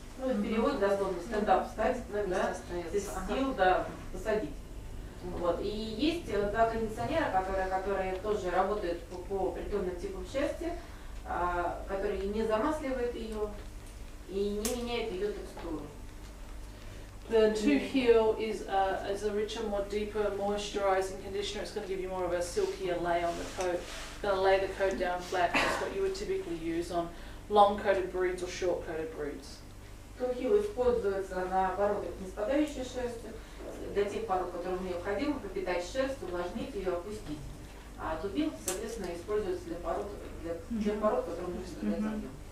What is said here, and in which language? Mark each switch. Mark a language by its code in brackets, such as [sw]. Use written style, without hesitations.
[ru] Ну, в переводе дословно стендап ставить, да, Sit Still, да, посадить. Вот. И есть 2 кондиционера, которые тоже работают по определенным типам шерсти, которые не замасливают ее и не меняют ее текстуру. [en] The To Heal is a richer, more deeper, moisturizing conditioner. It's going to give you more of a silkier lay on the coat. It's going to lay the coat down flat. That's what you would typically use on long-coated breeds or short-coated breeds. [ru] To Heal используется на породах не спадающей шерсти, для тех пород, которым необходимо пропитать шерсть, увлажнить ее, опустить. А To Build, соответственно, используется для тех пород, которым нужно дать объем.